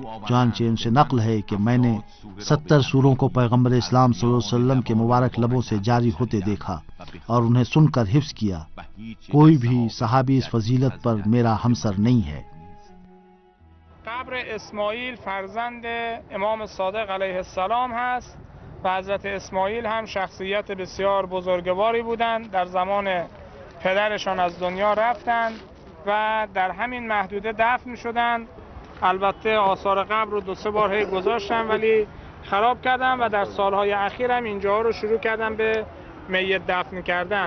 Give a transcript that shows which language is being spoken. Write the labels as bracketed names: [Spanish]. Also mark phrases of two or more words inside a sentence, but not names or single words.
[Urdu] چنانچہ ان سے نقل ہے کہ میں نے 70 سوروں کو پیغمبر اسلام [Arabic] صلی اللہ علیہ وسلم [Urdu] کے مبارک لبوں سے جاری ہوتے دیکھا اور انہیں سن کر حفظ کیا۔ کوئی بھی صحابی اس فضیلت پر میرا ہمسر نہیں ہے۔ [Persian] قبر اسماعیل فرزند امام صادق [Arabic] علیه السلام [Persian] هست و حضرت اسماعیل هم شخصیت بسیار بزرگواری بودند. در زمان پدرشان از دنیا رفتند و در همین محدوده دفن شدند. البته آثار قبر رو 2-3 بار گذاشتن ولی خراب کردن و در سالهای اخیر هم اینجا رو شروع کردن به میت دفن کردن.